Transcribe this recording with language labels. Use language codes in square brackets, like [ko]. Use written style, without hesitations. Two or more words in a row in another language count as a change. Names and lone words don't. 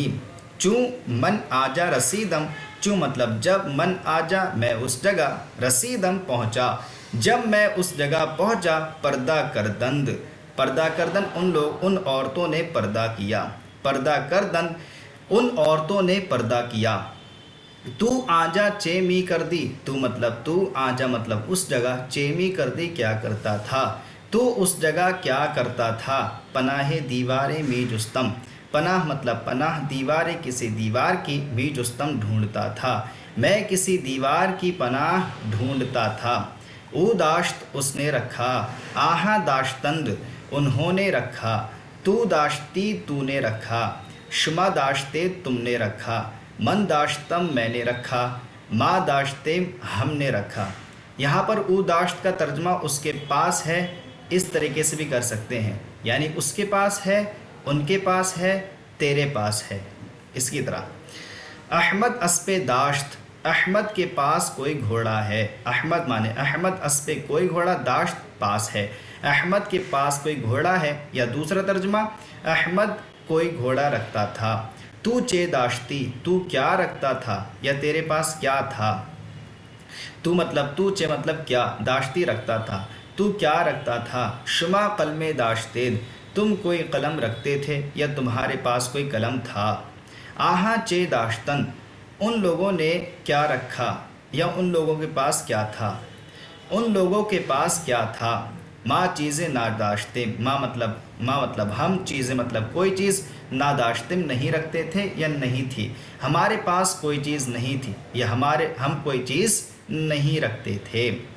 [fa] چوں من آجا رسیدم، [ur] چوں مطلب جب، [fa] من آجا [ur] میں اس جگہ، رسیدم پہنچا، جب میں اس جگہ پہنچا۔ [fa] پردہ کردند، پردہ کردن [ur] ان عورتوں نے پردہ کیا، [fa] پردہ کردن [ur] ان عورتوں نے پردہ کیا۔ [fa] تو آجا چے می کر دی، [ur] تو مطلب تو، آجا مطلب اس جگہ، [fa] چے می کر دی [ur] کیا کرتا تھا، تو اس جگہ کیا کرتا تھا۔ [fa] پناہ دیواریں می جستم، [ur] پناہ مطلب پناہ، دیواریں کسی دیوار کی، [fa] می جستم [ur] ڈھونڈتا تھا، میں کسی دیوار کی پناہ ڈھونڈتا تھا۔ [fa] او داشت [ur] اس نے رکھا، [fa] آہاں داشتند [ur] انہوں نے رکھا، [fa] تو داشتی [ur] تو نے رکھا، [fa] شما داشتے [ur] تم نے رکھا، [fa] من داشتم [ur] میں نے رکھا، [fa] ما داشتے [ur] ہم نے رکھا۔ یہاں پر [fa] او داشت [ur] کا ترجمہ اس کے پاس ہے، اس طریقے سے بھی کر سکتے ہیں، یعنی اس کے پاس ہے، ان کے پاس ہے، تیرے پاس ہے، اس کی طرح۔ [fa] احمد اسپے داشت، [ur] احمد کے پاس کوئی گھوڑا ہے، احمد مانے احمد، اسپے کوئی گھوڑا، داشت پاس ہے، احمد کے پاس کوئی گھوڑا ہے۔ یا دوسرا ترجمہ، احمد کوئی گھوڑا رکھتا تھا۔ [fa] تو چے داشتی، [ur] تو کیا رکھتا تھا، یا تیرے پاس کیا تھا۔ تو مطلب تو، چے مطلب کیا، داشتی رکھتا تھا، تو کیا رکھتا تھا۔ [fa] شما قلم داشتید، [ur] تم کوئی قلم رکھتے تھے، یا تمہارے پاس کوئی قلم تھا۔ [fa] آہاں چے داشتن [ur] ان لوگوں نے کیا رکھا، یا ان لوگوں کے پاس کیا تھا، ان لوگوں کے پاس کیا تھا۔ [fa] ما چیزیں ناداشتیم، [ur] ما مطلب ہم، چیزیں مطلب کوئی چیز، ناداشتیم نہیں رکھتے تھے یا نہیں تھی، ہمارے پاس کوئی چیز نہیں تھی یا ہم کوئی چیز نہیں رکھتے تھے۔